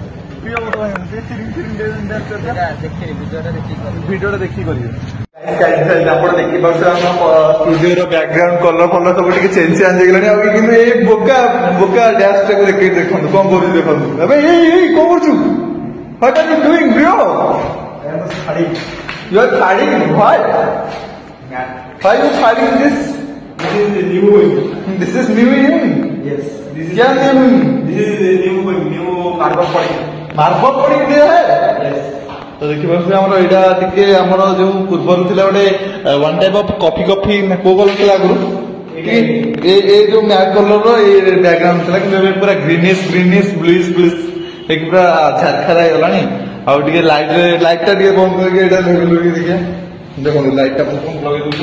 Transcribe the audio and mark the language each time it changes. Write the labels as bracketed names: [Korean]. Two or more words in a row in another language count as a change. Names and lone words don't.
[Odia] ଭିଡିଓଟା ଦେଖିକି କରିବେ। ଆପଣ ଦେଖିପାରୁଥିବେ ଆମ ଷ୍ଟୁଡିଓର [English] background colour [Odia] ଫଲର ସବୁ ଟିକେ ଚେଞ୍ଜ ହେଇଗଲାଣି। ଆଉ କିନ୍ତୁ ଏଇ ବୋକା ଡ୍ୟାନ୍ସ ଟାକୁ ଦେଖନ୍ତୁ, କଣ କରୁଛି ଦେଖନ୍ତୁ। ଏବେ ଏଇ କଣ କରୁଛୁ? [English] What are you doing, bro? You are hiding what? Why you hiding this? This is new wing. Yes. क्या new wing? This is new marble podium [Hindi] दिया है. [English] Yes. [Hindi] तो देखिए [Odia] ଆମର ଏଇଟା ଟିକେ ଆମର ଯୋଉ ପୂର୍ବରୁ ଥିଲା ଗୋଟେ [English] one type of coffee [Odia] କୋଉ କଲର ଥିଲା ଆଗରୁ, ଏ ଯୋଉ [English] matte colour [Odia] ଏ ବ୍ୟାକଗ୍ରାଉଣ୍ଡ ଥିଲା, କିନ୍ତୁ ଏବେ ପୁରା [English] greenish bluish [Odia] ହେଇକି ପୁରା ଝାରଖାର ହେଇଗଲାଣି। ଆଉ ଟିକେ ଲାଇଟ୍ ଟା ଟିକେ ବନ୍ଦ କରିକି ଏଇଟା ଦେଖିବା, ଦେଖନ୍ତୁ ଲାଇଟ୍ ଟା ଲଗେଇ ଦଉଛି।